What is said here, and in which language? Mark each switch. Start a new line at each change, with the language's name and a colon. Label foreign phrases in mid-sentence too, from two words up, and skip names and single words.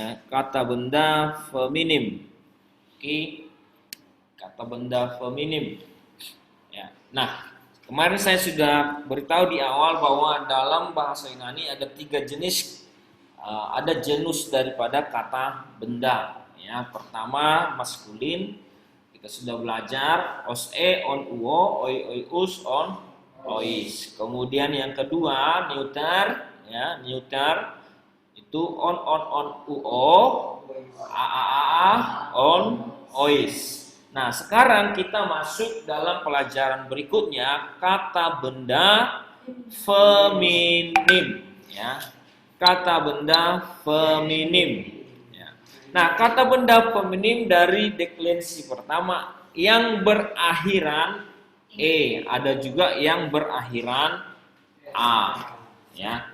Indonesian: Kata benda feminim. Oke, kata benda feminim. Ya. Nah, kemarin saya sudah beritahu di awal bahwa dalam bahasa Yunani ada 3 jenis, ada genus daripada kata benda. Ya, pertama maskulin, kita sudah belajar
Greek: ος η ον ου οι οι ους ον οις.
Indonesian: Kemudian yang kedua neuter, ya neuter itu
Greek: ον ου α ον οις.
Indonesian: Nah, sekarang kita masuk dalam pelajaran berikutnya, kata benda feminim, ya. Kata benda feminim, ya. Nah, kata benda feminim dari deklensi pertama yang berakhiran e, ada juga yang berakhiran a, ya.